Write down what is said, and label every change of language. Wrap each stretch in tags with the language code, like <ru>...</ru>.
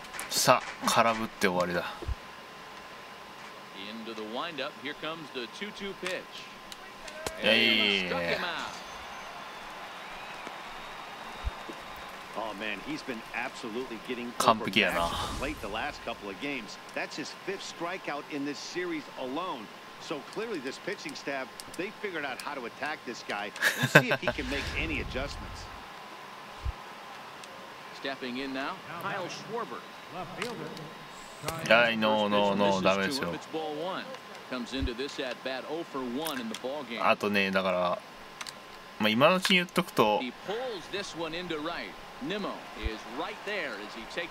<ja>さあ空振って終わりだ。</ja> <en>Into the windup, here comes the 2-2 pitch. Hey. Struck him out. Oh man, he's been absolutely getting</en> <ja>完</ja> <en>over</en> <ja>璧やな。</ja> <en>matches of late the last couple of games. That's his 5th strikeout in this series alone. So clearly this pitching staff, they figured out how to attack this guy. We'll see if he can make any adjustments. Stepping in now, Kyle Schwarber.</en> <ja>はい、ノーノーノーダメですよ。</ja> <en>It's ball 1. Comes into this at bat 0 for 1 in the ball game.</en> <ja>あとね、だから、まあ、今のうちに言っとくと、</ja> <en>He pulls this one into right. Nimmo is right there as he takes</en>